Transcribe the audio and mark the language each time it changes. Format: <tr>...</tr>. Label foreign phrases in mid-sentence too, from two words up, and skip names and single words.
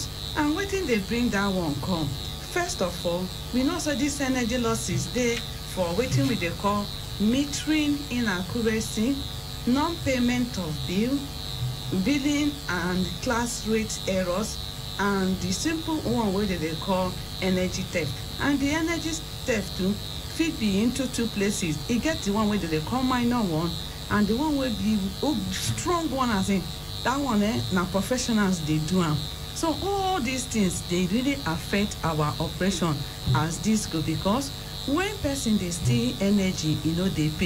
<pcm>And waiting they bring that one come. First of all, we know so these energy losses they for waiting with they call metering inaccuracy, non-payment of bill, billing and class rate errors, and the simple one wey they call energy theft. And the energy theft too fit be into two places. E get the one wey they call minor one, and the one wey be strong one, as in that one na professionals dey do am. So all these things, they really affect our operation as disco, because when person dey steal energy, they pay.</pcm>